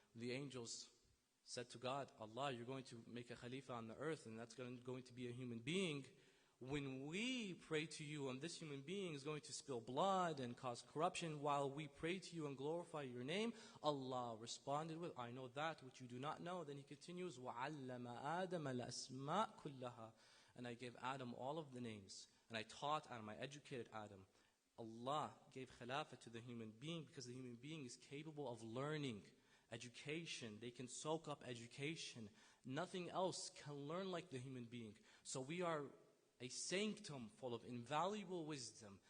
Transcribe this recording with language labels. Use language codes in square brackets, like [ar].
[en] The angels said to God, Allah, you're going to make a khalifa on the earth, and that's going to be a human being. When we pray to you and this human being is going to spill blood and cause corruption while we pray to you and glorify your name, Allah responded with, I know that which you do not know. Then He continues, [ar] وَعَلَّمَ آدَمَ الْأَسْمَاءَ كُلَّهَا. [en] And I gave Adam all of the names. And I taught Adam, I educated Adam. Allah gave khilafah to the human being because the human being is capable of learning education. They can soak up education. Nothing else can learn like the human being. So we are a sanctum full of invaluable wisdom.